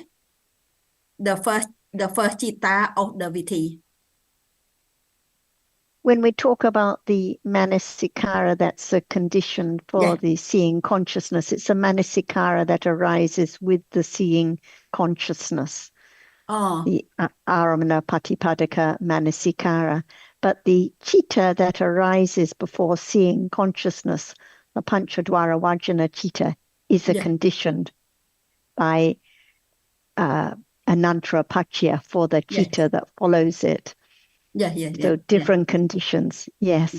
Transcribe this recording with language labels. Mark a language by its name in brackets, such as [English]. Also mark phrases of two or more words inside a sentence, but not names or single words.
[English] The first chitta of the viti. When we talk about the manasikara, that's a condition for the seeing consciousness. It's a manasikara that arises with the seeing consciousness. [Pali] The aramana patipadaka manasikara. [English] But the chitta that arises before seeing consciousness, the [Pali] panchadwara vajana chitta, [English] is a conditioned by [Pali] anantara pachya [English] for the chitta that follows it. So different conditions, yes.